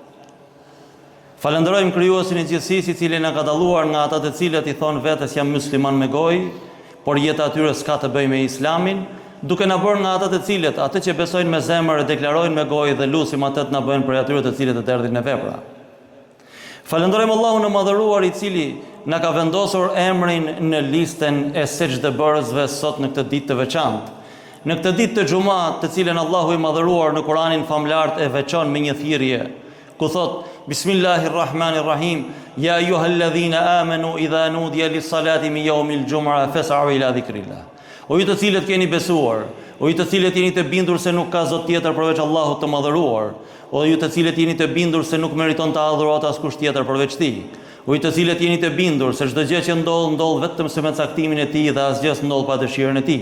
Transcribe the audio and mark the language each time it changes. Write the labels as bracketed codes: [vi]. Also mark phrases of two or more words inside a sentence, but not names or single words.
[sq] Falenderojmë krijuesin e gjithësisë, i cili na ka dalluar nga ata të cilët i thonë vetes jam musliman me gojë, por jeta e tyre s'ka të bëjë me Islamin, duke na bërë nga ata të cilët atë që besojnë me zemër e deklarojnë me gojë dhe lutim atë të na bëjnë për atyre të cilët e derdhin në vepra. Falenderojmë Allahun e madhëruar, i cili na ka vendosur emrin në listën e sejdëbërësve sot në këtë ditë të veçantë. Në këtë ditë të xumah, të cilën Allahu i madhëruar në Kur'anin famlart e veçon me një thirrje, ku thot [ar] بسم الله الرحمن الرحيم يا أيها الذين آمنوا إذا نودي للصلاة من يوم الجمعة فاسعوا إلى ذكر الله. [sq] O ju të cilët keni besuar, o ju të cilët jeni të bindur se nuk ka zot tjetër përveç Allahut të madhëruar, o ju të cilët jeni të bindur se nuk meriton të adhurohet askush tjetër përveç tij, o ju të cilët jeni të bindur se çdo gjë që ndodh vetëm se me caktimin e tij dhe asgjë s'ndodh pa dëshirën e tij.